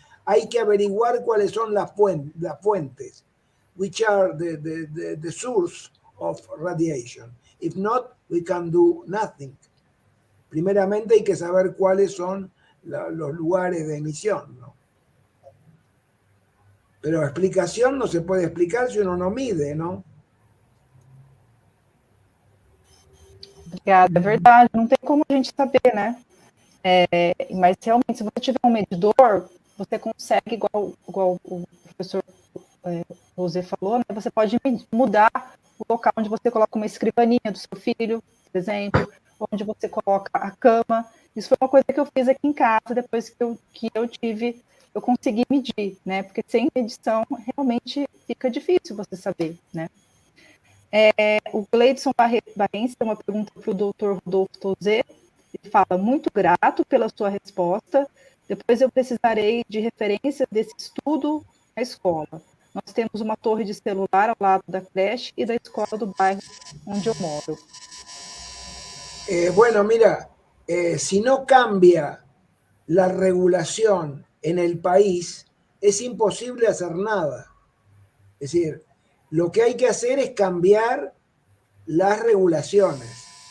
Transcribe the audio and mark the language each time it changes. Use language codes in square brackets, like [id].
[es] Hay que averiguar cuáles son las fuentes, [en] which are the source of radiation. If not, we can do nothing. [es] Primeramente hay que saber cuáles son los lugares de emisión, ¿no? Pero explicación no se puede explicar si uno no mide, ¿no? [pt] Obrigada, é verdade, não tem como a gente saber, né? Mas realmente, se você tiver um medidor, você consegue, igual o professor José falou, né? Você pode mudar o local onde você coloca uma escrivaninha do seu filho, por exemplo, onde você coloca a cama. Isso foi uma coisa que eu fiz aqui em casa, depois que eu consegui medir, né? Porque sem medição, realmente fica difícil você saber, né? O Gleidson Barrense tem uma pergunta para o Dr. Rodolfo Tozé. Ele fala: muito grato pela sua resposta. Depois eu precisarei de referências desse estudo na escola. Nós temos uma torre de celular ao lado da creche e da escola do bairro onde eu moro. [es] Bueno, mira, si no cambia la regulación en el país, es imposible hacer nada. Es decir, lo que hay que hacer es cambiar las regulaciones.